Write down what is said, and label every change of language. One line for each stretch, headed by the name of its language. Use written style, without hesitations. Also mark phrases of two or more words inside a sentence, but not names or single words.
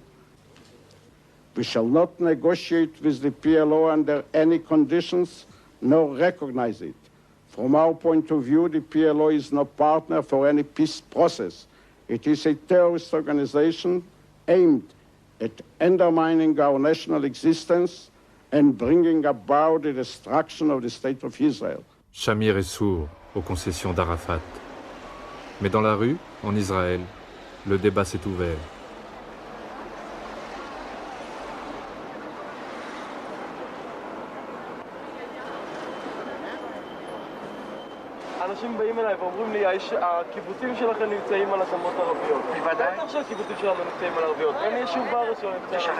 English: We shall not negotiate with the PLO under any conditions, nor recognize it. From our point of view, the PLO is no partner for any peace process. It is a terrorist organization aimed at undermining our national existence and bringing about the destruction of the state of Israel.
French: Shamir est sourd aux concessions d'Arafat. Mais dans la rue, en Israël, le débat s'est ouvert.
Hebrew: אנשים באים אליי ואומרים לי, הקיבוצים שלכם נמצאים על אדמות ערביות. בוודאי. בטח שהקיבוצים שלנו נמצאים על ערביות. אין יישוב בארץ שלא נמצא על ערביות.